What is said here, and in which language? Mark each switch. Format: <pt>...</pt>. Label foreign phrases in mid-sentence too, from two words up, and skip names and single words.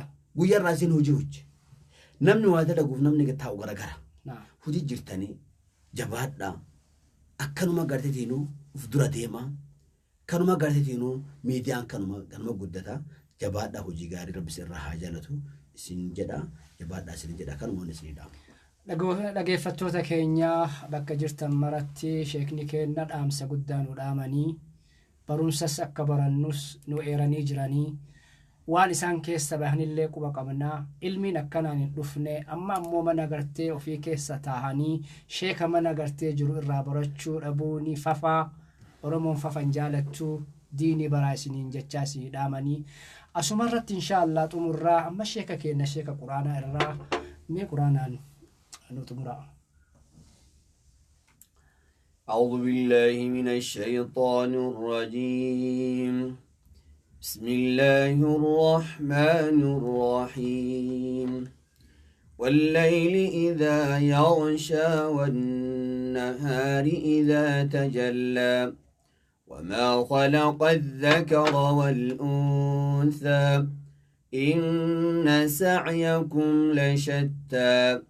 <om>Guyyaa irraa isin hojii hojje. Namni waa dalaguuf namni taa'u garagara. Hojii jirtanii jabaadhaa. Akkanuma gartee tiinuu uf dura deemaa. Kanuma gartee tiinuu miidiyaan kanuma guddata. Jabaadhaa hojii gaarii rabbis irraa haa jaalatu. سنجدا جبادة سنجدا كان مون سنجدا Dhaggeeffattoota keenya bakka jirtan maratti sheekni keenna dhaamsa guddaa nu dhaamanii barumsas akka barannus nu eeranii jiranii waan isaan keessa bahanillee quba qabnaa ilmiin akkanaan hin dhufne amma ammoo mana gartee ofii keessa taahanii sheeka mana gartee jiru irraa barachuu dhabuuni fafaa Oromoon fafan jaalattu diinii baraa isiniin jechaa si dhaamanii asumarratti inshaallah xumurraa amma sheeka keenna sheeka quraanaa irraa mee quraanaan</om> <ar>أعوذ بالله من الشيطان الرجيم بسم الله الرحمن الرحيم والليل إذا يغشى والنهار إذا تجلى وما خلق الذكر والأنثى إن سعيكم لشتى</ar>